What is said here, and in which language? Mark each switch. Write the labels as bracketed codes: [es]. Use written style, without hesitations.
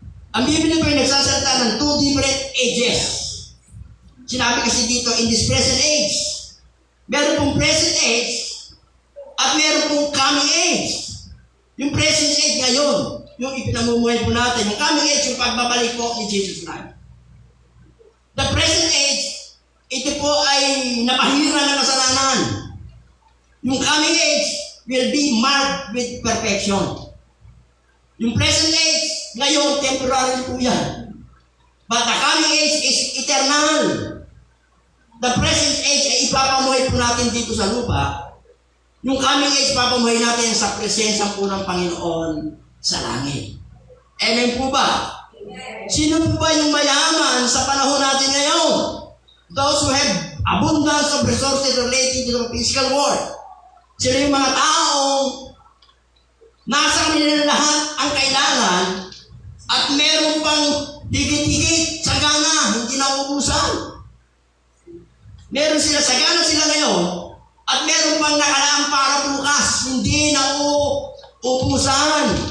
[tl] Ang Biblia po ay nagsasalita ng two different ages. Sinabi kasi dito, [en] in this present age. [tl] Meron pong present age at meron pong coming age. Yung present age ngayon, yung ipinamumuhay po natin. Yung coming age, yung pagbabalik po ni Jesus Christ. [en] The present age, [tl] ito po ay napahira ng kasalanan. [en] Yung coming age will be marked with perfection. [tl] Yung present age, ngayon, temporary po yan. [en] But the coming age is eternal. The present age [tl] ay ipapamuhay po natin dito sa lupa. Yung coming age, papamuhay natin sa presensya po ng Panginoon sa langit. Amen po ba? Sino po ba yung mayaman sa panahon natin ngayon? [en] Those who have abundance of resources related to the physical world. [tl] Sila yung mga taong nasa kanila lahat ang kailangan at meron pang Higit-higit, sagana, hindi nauubusan. Meron sila, sagana sila ngayon, at meron pang nakalaan para bukas, hindi nauubusan.